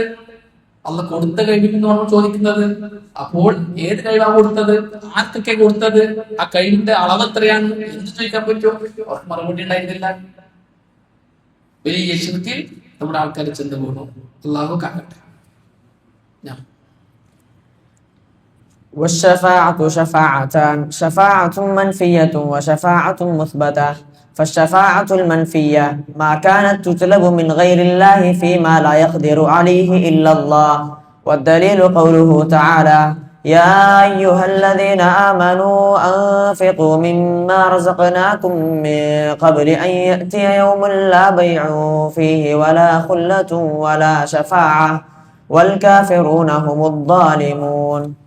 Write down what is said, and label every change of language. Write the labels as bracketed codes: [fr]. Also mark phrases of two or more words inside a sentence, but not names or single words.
[ml] അള്ള കൊടുത്ത കഴിവിന് നമ്മൾ ചോദിക്കുന്നത്. അപ്പോൾ ഏത് കഴിവാണ് കൊടുത്തത്? ആർക്കൊക്കെ കൊടുത്തത്? ആ കഴിവിന്റെ അളവ് എത്രയാണ്? എന്ത് ചോദിക്കാൻ പറ്റുമോ? മറുപടി ഉണ്ടായിരുന്നില്ല. വലിയ ശിർക്കിൽ നമ്മുടെ ആൾക്കാർ ചെന്ന് പോകുന്നു. അള്ളാഹു കാക്കട്ടെ. [ar] والشفاعة شفاعتان، شفاعة منفية وشفاعة مثبتة. فالشفاعة المنفية ما كانت تطلب من غير الله فيما لا يقدر عليه إلا الله، والدليل قوله تعالى: يا أيها الذين آمنوا أنفقوا مما رزقناكم من قبل أن يأتي يوم لا بيع فيه ولا خلة ولا شفاعة والكافرون هم الظالمون.